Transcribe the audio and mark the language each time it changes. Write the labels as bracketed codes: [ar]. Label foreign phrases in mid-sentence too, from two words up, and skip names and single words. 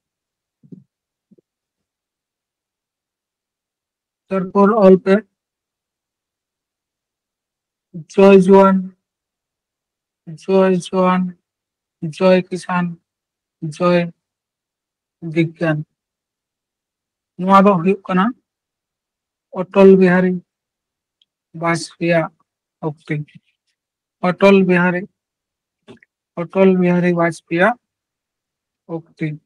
[bn] তারপর অল্পে জয় জওয়ান জয় জওয়ান জয় কিষান জয় বিজ্ঞান। [sat] ᱱᱚᱣᱟ ᱫᱚ ᱦᱩᱭᱩᱜ ᱠᱟᱱᱟ অটল বিহারী বাজপেয়ীয়াᱜ উক্তি। অটল বিহারী, অটল বিহারী বাজপেয়ীয়াᱜ উক্তি।